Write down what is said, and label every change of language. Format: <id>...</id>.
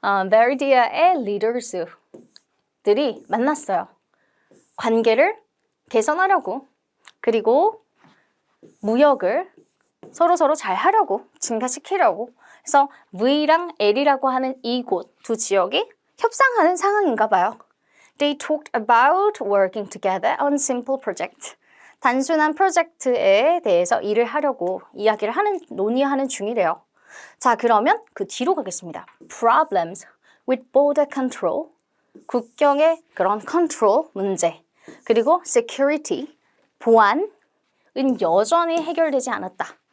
<ko>베르디아의 리더스들이 만났어요. 관계를 개선하려고 그리고 무역을 서로 잘 하려고 증가시키려고 그래서 V랑 L이라고 하는 이곳 두 지역이 협상하는 상황인가 봐요.</ko> <en>They talked about working together on simple project.</en> <ko>단순한 프로젝트에 대해서 일을 하려고 이야기를 논의하는 중이래요. 자, 그러면 그 뒤로 가겠습니다.</ko> <en>Problems with border control.</en> <ko>국경의 그런 컨트롤 문제. 그리고 security, 보안은 여전히 해결되지 않았다.</ko>